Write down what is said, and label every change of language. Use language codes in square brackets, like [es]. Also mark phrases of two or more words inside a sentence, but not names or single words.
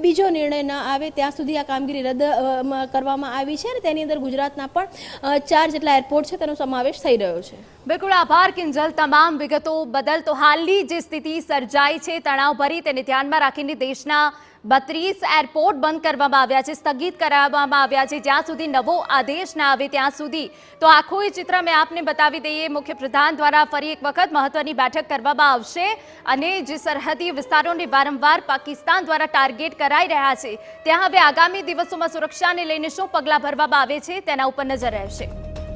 [gu] બીજો નિર્ણય ન આવે ત્યાં સુધી આ કામગીરી રદ કરવામાં આવી છે અને તેની અંદર ગુજરાતના પણ 4 જેટલા એરપોર્ટ છે તેનો સમાવેશ થઈ રહ્યો છે। બિલકુલ આભાર કિંજલ, તમામ વિગતો બદલ। તો હાલની જે સ્થિતિ સર્જાઈ છે તણાવભરી, તેને ધ્યાનમાં રાખીને દેશના 32 એરપોર્ટ બંધ કરવામાં આવ્યા છે, સ્થગિત કરાવવામાં આવ્યા છે, જ્યાં સુધી નવો આદેશ ના આવે ત્યાં સુધી। તો આખો એ ચિત્ર મેં આપને બતાવી દઈએ, મુખ્યપ્રધાન દ્વારા ફરી એક વખત મહત્વની બેઠક કરવામાં આવશે અને જે સરહદી વિસ્તારોને વારંવાર પાકિસ્તાન દ્વારા ટાર્ગેટ કરાઈ રહ્યા છે ત્યાં હવે આગામી દિવસોમાં સુરક્ષાને લઈને શું પગલાં ભરવામાં આવે છે તેના ઉપર નજર રહેશે।